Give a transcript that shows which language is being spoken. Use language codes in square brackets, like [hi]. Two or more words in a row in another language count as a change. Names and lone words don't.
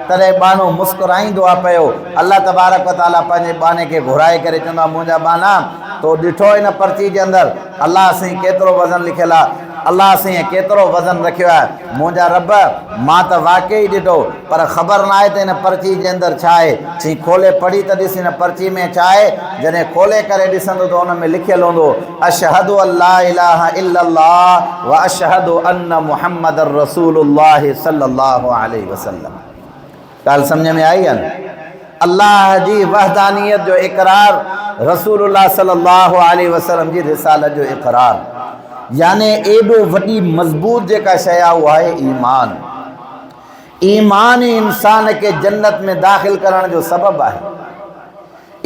[sd] तॾहिं बानो मुस्कुराईंदो आहे पियो। अलाह तबारक व तआला पंहिंजे बाने खे घुराए करे चवंदो आहे मुंहिंजा बाना, तो ॾिठो हिन पर्ची जे अंदरि अलाह साईं केतिरो वज़न लिखियलु आहे, अलाह साईं केतिरो वज़न रखियो आहे। मुंहिंजा रब, मां त वाक़ई ॾिठो, पर ख़बर न आहे त हिन पर्ची जे अंदरि छा आहे। चई खोले पढ़ी त ॾिस हिन पर्ची में छा आहे। जॾहिं खोले करे ॾिसंदो त हुन में लिखियलु हूंदो [ar] أشهد ألا إله إلا الله وأشهد أن محمد رسول الله صلى الله عليه وسلم. [sd] ॻाल्हि सम्झ में आई आहे न? अल्लाह जी वहदानियत जो इक़रार, रसूलुल्लाह [ar] صلى الله عليه وسلم [sd] जी रिसालत जो इक़रार, यानी एॾो वॾी मज़बूत जेका शइ आहे उहा आहे ईमान। ईमान ई इंसान खे जन्नत में दाख़िल करण जो सबबु आहे।